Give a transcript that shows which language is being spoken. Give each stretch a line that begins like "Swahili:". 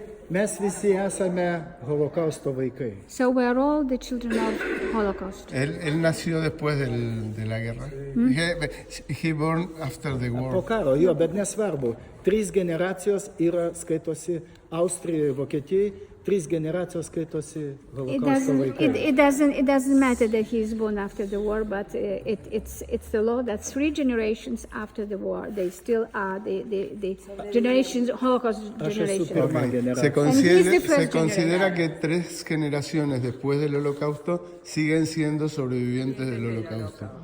Lithuanian: Mes visi esame holokausto vaikai.
English: So we are all the children of Holocaust.
Spanish: Él nació después de la guerra.
English: He born after the war.
Lithuanian: Po karo, bet nesvarbu. 3 generacijos yra skaitosi Austrijoje, Vokietijoje, 3 generacijos skaitosi holokausto vaikai.
English: It doesn't matter that he is born after the war, but it's the law that 3 generations after the war, they still are the generations, Holocaust generation.
Spanish: Se considera que 3 generaciones después del Holocausto siguen siendo sobrevivientes del Holocausto.